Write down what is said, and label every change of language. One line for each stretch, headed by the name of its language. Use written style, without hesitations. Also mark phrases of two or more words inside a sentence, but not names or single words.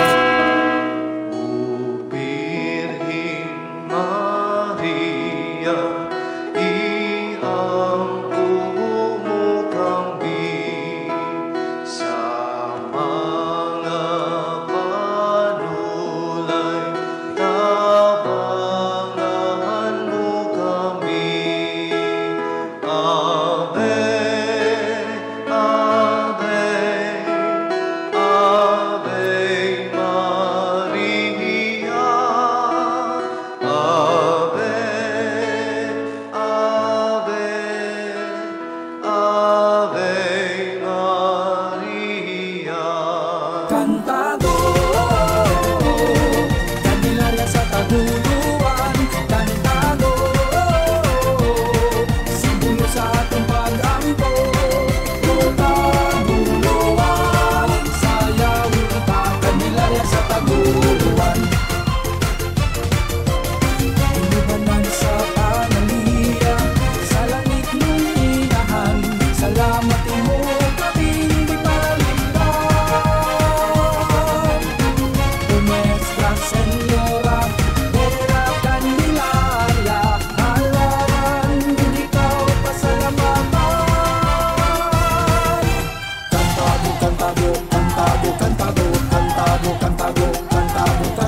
Cebuano: Birhing Maria, iangko mo kami sa mga panulay, tabangan mo kami.
Latin: Ave, Ave, Ave Maria. Ave, Ave, Ave Maria.
Cebuano: Cantado Candelaria sa taguluan. Cantado simbolo sa atong pag-ampo. Taguluan, sayawin ka. Candelaria sa taguluan. Inubanan sa panaliya, sa langit nung inahan. Salamat mo kaming di palimban.
Spanish: Nuestra Señora de la Candelaria,
Cebuano: halaran din ikaw pasalamatan.
Spanish: Cantado, cantado, cantado, cantado, cantado, cantado, cantado,